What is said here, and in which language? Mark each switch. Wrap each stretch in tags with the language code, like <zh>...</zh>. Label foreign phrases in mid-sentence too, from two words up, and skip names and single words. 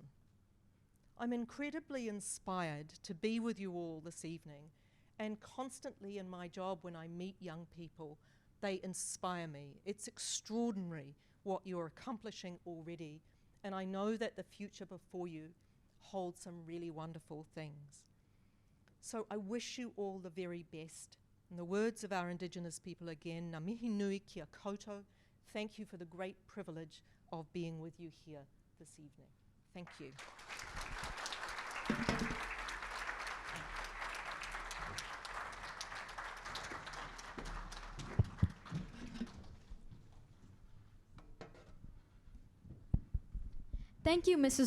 <en>I'm incredibly inspired to be with you all this evening, and constantly in my job when I meet young people, they inspire me. It's extraordinary what you're accomplishing already, and I know that the future before you holds some really wonderful things. So I wish you all the very best. In the words of our Indigenous people again,</en> <mi>ngā mihi nui kia koutou.</mi> <en>Thank you for the great privilege of being with you here this evening. Thank you. Thank you, Mrs.</en>